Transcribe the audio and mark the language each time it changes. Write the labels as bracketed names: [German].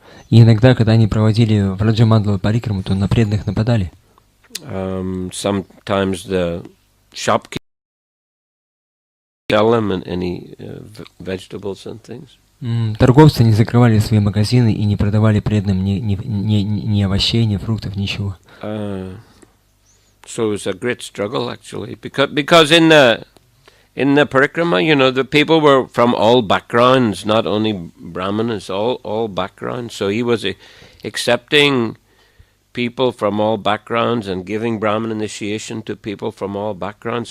[Russian] И иногда, когда они проводили Браджамандал Парикраму, то на преданных нападали. [English] Sometimes the shopkeeper sell them any vegetables and things. [Russian] Торговцы не закрывали свои магазины и не продавали преданным ни овощей, ни фруктов, ничего. [English] So it was a great struggle actually, because in the parikrama, the people were from all backgrounds, not only brahmanas, all backgrounds. So he was accepting people from all backgrounds and giving Brahman initiation to people from all backgrounds.